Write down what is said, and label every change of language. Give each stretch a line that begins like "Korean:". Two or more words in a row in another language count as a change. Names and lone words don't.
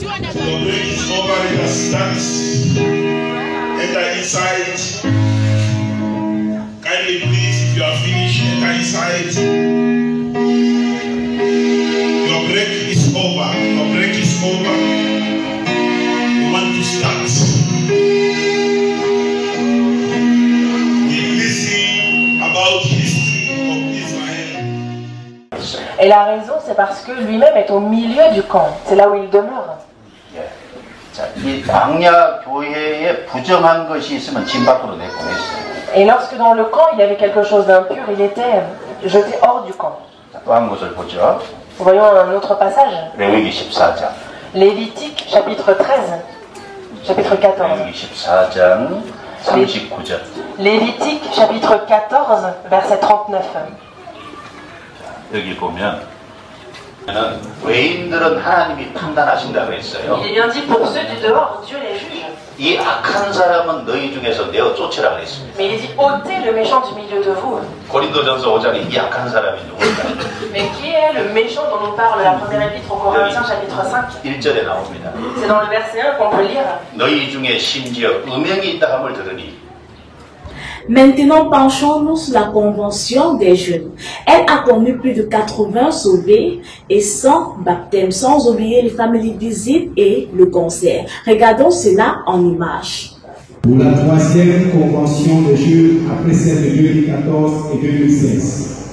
English: Your break is over. You can stand. Enter inside. Kindly, please, if you are finished, enter inside. Your break is over. Your break is over. You want to start.
French: Et la raison, c'est parce que lui-même est au milieu du camp. C'est là où il demeure.
Korean: 이 광야 교회에 부정한 것이 있으면 진 밖으로 내보냈어요.
French: Et lorsque dans le camp, il y avait quelque chose d'impur, il était jeté hors du camp.
Korean: 또 한 곳을 보죠.
French: Voyons un autre passage.
Korean: 레위기 14장.
French: Lévitique, chapitre 13, chapitre 14.
Korean: 레위기 14장 39절.
French: Lévitique, chapitre 14, verset 39.
Korean: 여기 보면 외인들은 하나님이 판단하신다고 했어요.
French: Il est bien dit pour ceux du dehors, Dieu les juge.
Korean: 이 악한 사람은 너희 중에서 내어 쫓으라 그랬습니다.
French: Mais il dit ôtez le méchant du milieu de vous.
Korean: 고린도전서 5장에 이 악한 사람이 누구일까요?
French: Mais qui est le méchant dont nous parle la première épître aux Corinthiens, chapitre 5?
Korean: 1절에 나옵니다.
French: C'est dans le verset 1 qu'on peut lire.
Korean: 너희 중에 심지어 음행이 있다 함을 들으니.
French: Maintenant, penchons-nous sur la convention des jeunes. Elle a connu plus de 80 sauvés et 100 baptêmes, sans oublier les family visites et le concert. Regardons cela en images. Pour la troisième convention des jeunes après celle de 2014 et 2016.